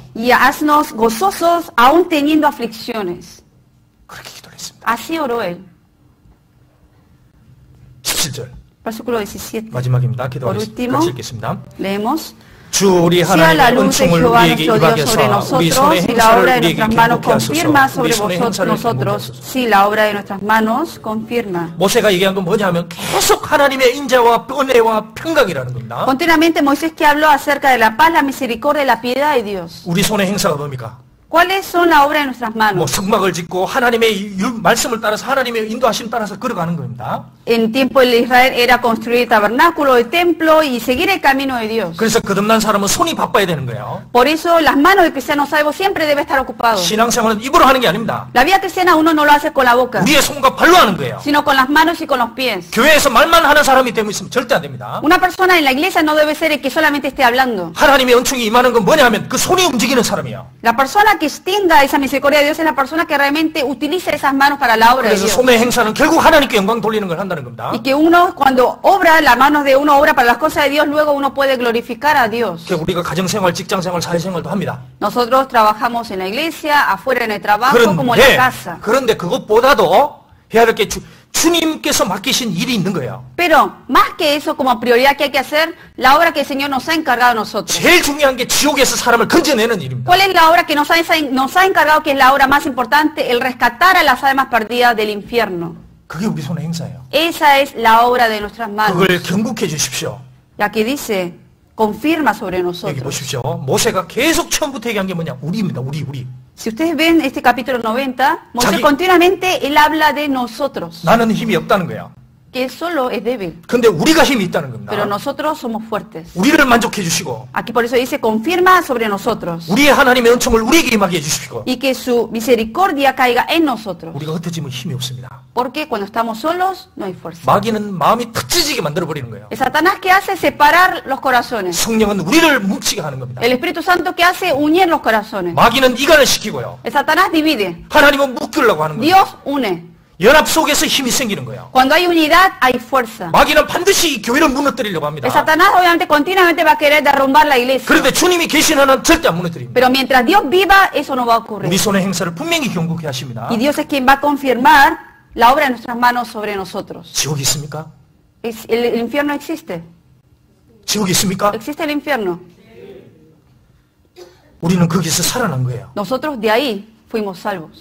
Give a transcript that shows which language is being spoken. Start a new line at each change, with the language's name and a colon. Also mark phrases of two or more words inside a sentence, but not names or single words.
Spanish: Y haznos gozosos aún teniendo aflicciones.
Korean: 그렇게 기도를 했습니다.
Spanish: Así oró él.
Korean: 17절
Spanish: Versículo 17.
Korean: 마지막입니다.
Spanish: Por último,
Korean: 같이 읽겠습니다.
Spanish: leemos.
Korean: 주 우리
Spanish: Sea la
Korean: 하나님의
Spanish: luz de
Korean: 은총을
Spanish: Jehová
Korean: 우리에게
Spanish: nuestro Dios sobre
Korean: 임하게 하사 우리
Spanish: nosotros
Korean: 손의
Spanish: y la obra
Korean: 행사를
Spanish: de
Korean: 우리에게
Spanish: nuestras manos
Korean: 기쁘게
Spanish: confirma
Korean: 하소서.
Spanish: sobre
Korean: 우리 손의 행사를
Spanish: nosotros.
Korean: 기쁘게 하소서.
Spanish: Sí, la obra de nuestras manos confirma.
Korean: 모세가 얘기한 건 뭐냐면 계속 하나님의 인자와 은혜와 평강이라는 겁니다.
Spanish: Continuamente Moisés que habló acerca de la paz, la misericordia y la piedad de Dios.
Korean: 우리 손의 행사가 뭡니까?
Spanish: ¿Cuáles son la obra de nuestras
Korean: 뭐
Spanish: manos?
Korean: 성막을 짓고 하나님의 말씀을 따라서 하나님의 인도하심 따라서 걸어가는 겁니다.
Spanish: En tiempo de Israel era construir el tabernáculo, el templo y seguir el camino de Dios.
Korean: 그래서 거듭난 사람은 손이 바빠야 되는 거예요.
Spanish: Por eso las manos del cristiano salvo siempre debe estar ocupado.
Korean: 신앙생활은 입으로 하는 게 아닙니다.
Spanish: La vida cristiana uno no lo hace con la boca,
Korean: 우리의 손과 발로 하는 거예요.
Spanish: sino con las manos y con los pies.
Korean: 교회에서 말만 하는 사람이 되면 있으면 절대 안 됩니다.
Spanish: Una persona en la iglesia no debe ser el que solamente esté 하blando.
Korean: 하나님의 은총이 임하는 건 뭐냐면 그 손이 움직이는 사람이에요.
Spanish: La persona que tenga esa misericordia de Dios es la persona que realmente utiliza esas manos para la obra de
Korean: 그래서
Spanish: Dios.
Korean: 손의 행사는 결국 하나님께 영광 돌리는 걸 한다는 겁니다.
Spanish: Y que uno, cuando obra, las manos de uno obra para las cosas de Dios, luego uno puede glorificar a Dios.
Korean: 그러니까 우리가 가정생활, 직장생활, 사회생활도 합니다.
Spanish: Nosotros trabajamos en la iglesia, afuera en el trabajo, como en la casa.
Korean: 그런데 그것보다도 해야 될 게 주님께서 맡기신 일이 있는 거예요.
Spanish: Pero más que eso, como prioridad que hay que hacer, la obra que el Señor nos ha encargado a nosotros.
Korean: 제일 중요한 게 지옥에서 사람을 건져내는 일입니다.
Spanish: ¿Cuál es la obra que nos ha encargado, que es la obra más importante? El rescatar a las almas perdidas del infierno.
Korean: 그게 우리 손의 행사예요.
Spanish: Esa es la obra de nuestras manos.
Korean: 그걸 경국해 주십시오.
Spanish: La que dice, confirma sobre
Korean: 여기
Spanish: nosotros.
Korean: 보십시오. 모세가 계속 처음부터 얘기한 게 뭐냐? 우리입니다. 우리.
Spanish: Si ustedes ven este capítulo 90, Moisés
Korean: 자기-
Spanish: continuamente él habla de nosotros,
Korean: 나는 힘이 없다는 거야.
Spanish: que él solo es débil,
Korean: 근데 우리가 힘이 있다는 겁니다.
Spanish: pero nosotros somos fuertes.
Korean: 우리를 만족해 주시고
Spanish: Aquí por eso dice, confirma sobre nosotros,
Korean: 우리의 하나님의 은총을 우리에게 임하게 해주시고
Spanish: y que su misericordia caiga en nosotros.
Korean: 우리가 흩어지면 힘이 없습니다.
Spanish: Porque cuando estamos solos, no hay fuerza.
Korean: 마귀는 마음이 찢어지게 만들어버리는 거예요.
Spanish: El Satanás que hace separar los corazones.
Korean: 성령은 우리를 뭉치게 하는 겁니다.
Spanish: El Espíritu Santo que hace unir los corazones.
Korean: 마귀는 이간을 시키고요.
Spanish: El Satanás divide.
Korean: 하나님은 묶으려고 하는 거예요.
Spanish: Dios une.
Korean: 연합 속에서 힘이 생기는 거예요.
Spanish: Cuando hay unidad, hay fuerza.
Korean: 마귀는 반드시 이 교회를 무너뜨리려고 합니다.
Spanish: El Satanás obviamente continuamente va a querer derrumbar la iglesia.
Korean: 그런데 주님이 계신 한은 절대 안 무너뜨립니다.
Spanish: Pero mientras Dios viva, eso no va a ocurrir.
Korean: 우리 손의 행사를 분명히 경고케 하십니다.
Spanish: Y Dios es quien va a confirmar la obra de nuestras manos sobre nosotros.
Korean: 지옥이 있습니까?
Spanish: El infierno existe.
Korean: 지옥이 있습니까?
Spanish: Existe el infierno.
Korean: 우리는 거기서 살아난 거예요.
Spanish: Nosotros de ahí fuimos salvos.